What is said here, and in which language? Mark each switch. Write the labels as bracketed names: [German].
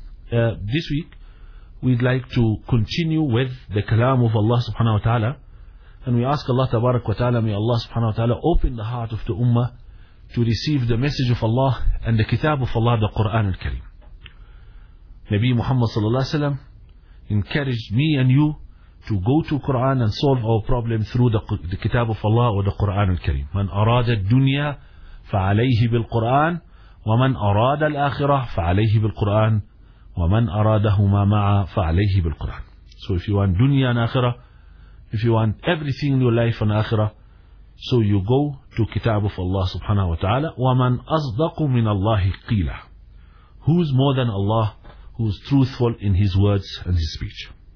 [English] This week we'd like to continue with the kalam of Allah subhanahu wa ta'ala, and we ask Allah tabarak wa ta'ala, may Allah subhanahu wa ta'ala open the heart of the ummah to receive the message of Allah and the kitab of Allah, the Quran al-Kareem. Nabi Muhammad sallallahu alayhi wa sallam encouraged me and you to go to Quran and solve our problem through the Kitab of Allah or the Quran al-Kareem. [Arabic] من أراد الدنيا فعليه بالقرآن ومن أراد الآخرة فعليه بالقرآن ومن أرادهما معا فعليه بالقرآن. [English] So if you want dunya and akhira, if you want everything in your life and akhira, so you go to Kitab of Allah [Arabic] سبحانه وتعالى. ومن أصدق من الله قيلة. [English] Who's more than Allah, who's truthful in his words and his speech.